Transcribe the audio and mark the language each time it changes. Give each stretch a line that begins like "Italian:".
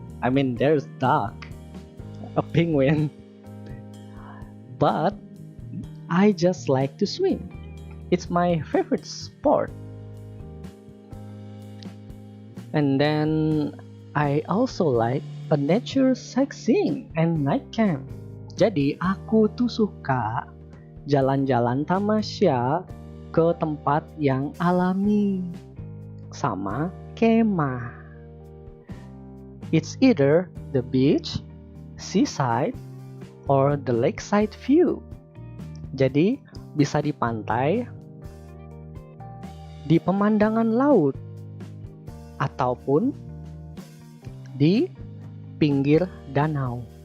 English: I mean, there's duck, a penguin. But I just like to swim. It's my favorite sport. And then I also like a nature sightseeing and night camp.
Indonesian: Jadi aku tuh suka jalan-jalan tamasya ke tempat yang alami sama kemah.
English: It's either the beach, seaside, or the lakeside view.
Indonesian: Jadi bisa di pantai, di pemandangan laut, ataupun di pinggir danau.